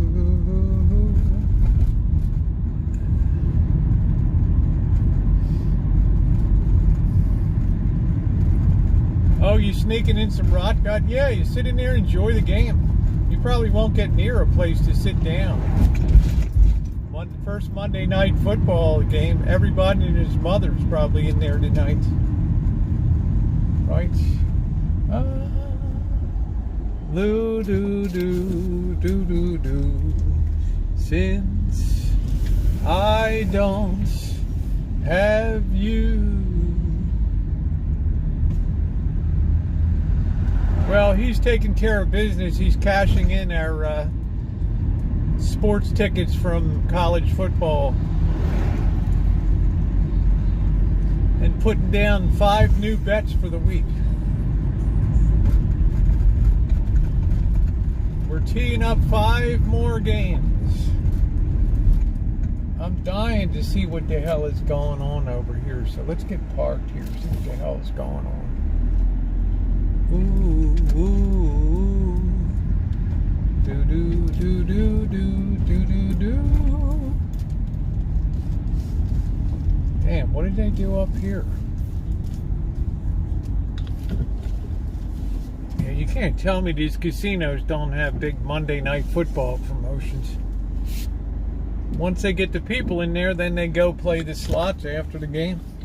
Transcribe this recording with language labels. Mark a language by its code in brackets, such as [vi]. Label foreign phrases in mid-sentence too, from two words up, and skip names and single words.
[en] Oh, you sneaking in some rot gut? Yeah, you sit in there and enjoy the game. You probably won't get near a place to sit down. First Monday Night Football game, everybody and his mother's probably in there tonight. Right? Loo doo doo doo doo doo. Since I don't have you. Well, he's taking care of business. He's cashing in our sports tickets from college football and putting down 5 new bets for the week. We're teeing up 5 more games. I'm dying to see what the hell is going on over here. So let's get parked here, see what the hell is going on. Ooh, ooh, do do do do do do do do. What did they do up here? Yeah, you can't tell me these casinos don't have big Monday night football promotions. Once they get the people in there, then they go play the slots after the game.